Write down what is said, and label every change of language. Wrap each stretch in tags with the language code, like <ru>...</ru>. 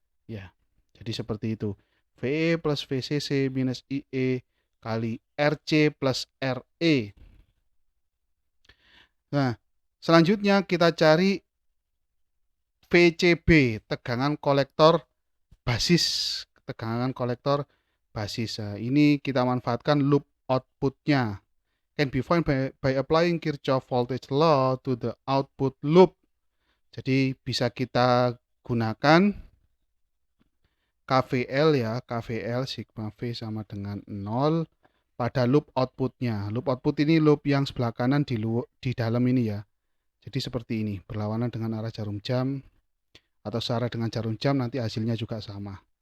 <id>Ya, jadi seperti itu. VE plus VCC minus IE kali RC plus RE. Nah, Selanjutnya kita cari VCB, tegangan kolektor basis. Tegangan kolektor basis. Nah, ini kita manfaatkan loop outputnya.</id> <en>Can be found by applying Kirchhoff voltage law to the output loop.</en> <id>Jadi bisa kita gunakan KVL ya, KVL sigma V sama dengan 0 pada loop outputnya. Loop output ini loop yang sebelah kanan di dalam ini ya. Jadi seperti ini, berlawanan dengan arah jarum jam atau searah dengan jarum jam, nanti hasilnya juga sama.</id>